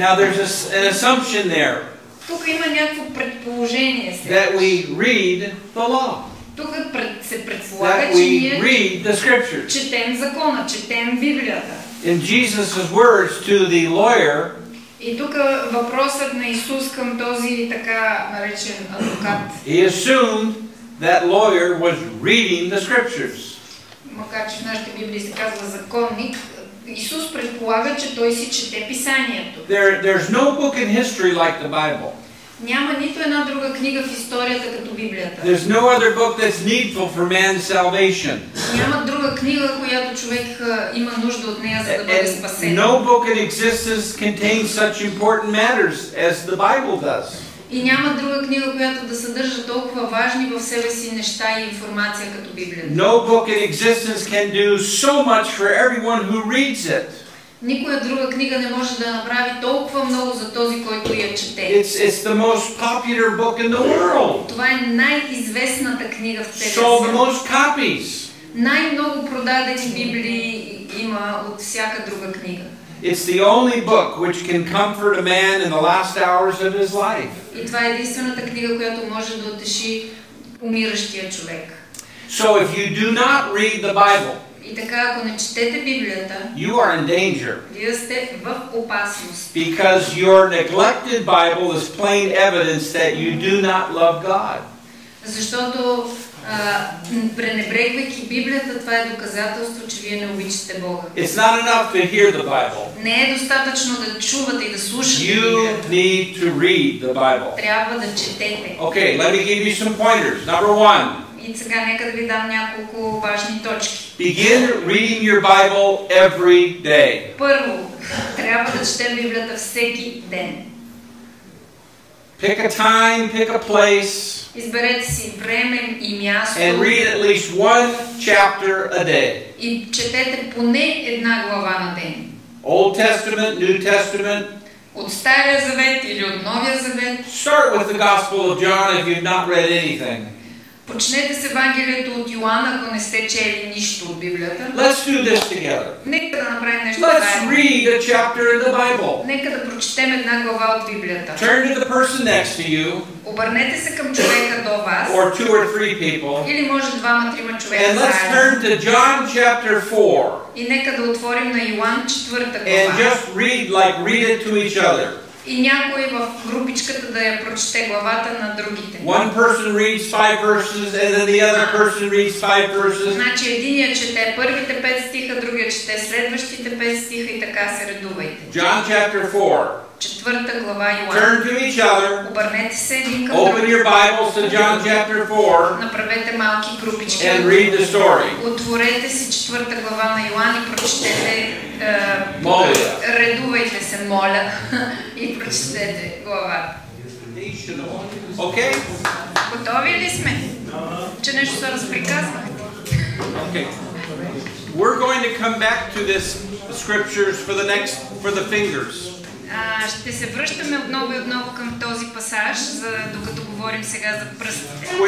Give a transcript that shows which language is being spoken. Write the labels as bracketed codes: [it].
[en] Now there's an assumption there [bg] Тук има някакво предположение сега. [en] that we read the law, [bg] Тук се предполага, [en] that [bg] че [en] we [bg] ние [en] read the scriptures. [bg] четем закона, четем Библията. [en] In Jesus' words to the lawyer, [bg] И тук въпросът на Исус към този така наречен адвокат, [en] he assumed that lawyer was reading the scriptures. [bg] макар че в нашите Библии се казва законник, Исус предполага, че той си чете писанието. [en] There's no book in history like the Bible. [bg] Няма нито една друга книга в историята като Библията. [en] There's no other book that's needful for man's salvation. [bg] Няма друга книга, която човек има нужда от нея, за да бъде [en] And [bg] спасен. [en] no book in existence contains such important matters as the Bible does. [bg] И няма друга книга, която да съдържа толкова важни в себе си неща и информация като Библията. [en] No book in existence can do so much for everyone who reads it. [bg] Никоя друга книга не може да направи толкова много за този, който я чете. [en] It's the most popular book in the world. [bg] Това е най-известната книга в целия [en] Sold the [bg] свят. [en] most copies. [bg] Най-много продадени Библии има от всяка друга книга. [en] It's the only book which can comfort a man in the last hours of his life. [bg] И това е единствената книга, която може да утеши умиращия човек. [en] So if you do not read the Bible, [bg] И така, ако не четете Библията, [en] you are in danger, [bg] вие сте в опасност. [en] because your neglected Bible is plain evidence that you do not love God. [bg] Защото пренебрегвайки Библията, това е доказателство, че вие не обичате Бога. [en] It's not enough to hear the Bible. [bg] Не е достатъчно да чувате и да слушате [en] You [bg] Библията. [en] need to read the Bible. [bg] Трябва да четете. [en] Okay, let me give you some pointers. Number one, [bg] И сега нека да ви дам няколко важни точки. [en] begin reading your Bible every day. [bg] Първо, трябва да четем Библията всеки ден. [en] Pick a time, pick a place, [bg] Изберете си време и място [en] and read at least one chapter a day. [bg] и четете поне една глава на ден. [en] Old Testament, New Testament. [bg] От Стария завет или от Новия завет. [en] Start with the Gospel of John if you've not read anything. [bg] Почнете с Евангелието от Йоан, ако не сте чели нищо от Библията. [en] Let's do this together. [bg] Нека да направим нещо [en] Let's [bg] заедно. [en] read a chapter in the Bible. [bg] Нека да прочетем една глава от Библията. [en] Turn to the person next to you, [bg] Обърнете се към човека до вас, [en] or two or three people, [bg] или може двама-трима човека [en] and let's [bg] заедно. [en] turn to John chapter 4, [bg] И нека да отворим на Йоан 4 [en] and [bg] глава. [en] just read it to each other. [bg] И някой в групичката да я прочете главата на другите. [en] One person reads 5 verses, and then the other person reads 5 verses. [bg] Значи единият чете първите 5 стиха, другият чете следващите 5 стиха и така се редувайте. [en] John chapter 4. [bg] 4 глава Йоан. [en] Turn to each other. [bg] Обърнете се един към [en] Open [bg] друг. [en] your Bibles to John chapter 4 [bg] Направете малки групички. [en] and read the story. [bg] Отворете си 4 глава на Йоан и прочетете. Моля. Редувайте се, моля, и прочетете главата. [en] Okay? [bg] Готови ли сме? Че нещо се разприказвахте. [en] Okay. We're going to come back to this scriptures for the fingers. [bg] Ще се връщаме отново и отново към този пасаж, докато говорим сега за пръстите.